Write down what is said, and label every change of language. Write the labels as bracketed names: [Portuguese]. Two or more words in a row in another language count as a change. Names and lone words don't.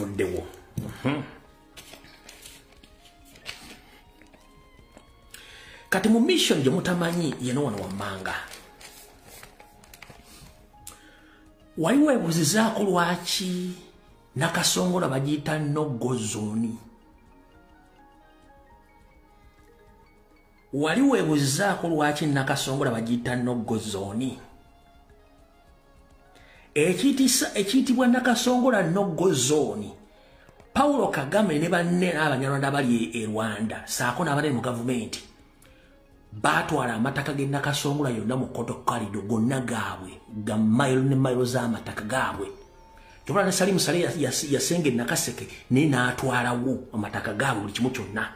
[Ganda] weewo. Kati mu mission gye mutamanyi yeno wano wammanga. Wali weebuuzizaako lwaki Nakasongola bagiyita no-go zone? Wali weebuuzizaako lwaki Nakasongola bagiyita no-go zone? Ekiyitibwa Nakasongola no-go zone, Paulo Kagame ne banne n'Abanyarwanda bali e Rwanda saako n'abali mu gavumenti baatwala amataka ge Nakasongola yonna mu kotokalido gonna gaabwe ga mayiro ne mayiro z'amataka gaabwe. Kyobula ne Salim Saleh yasenge Nakaseke ne n'atwalawo amataka gaabwe buli kimu kyonna.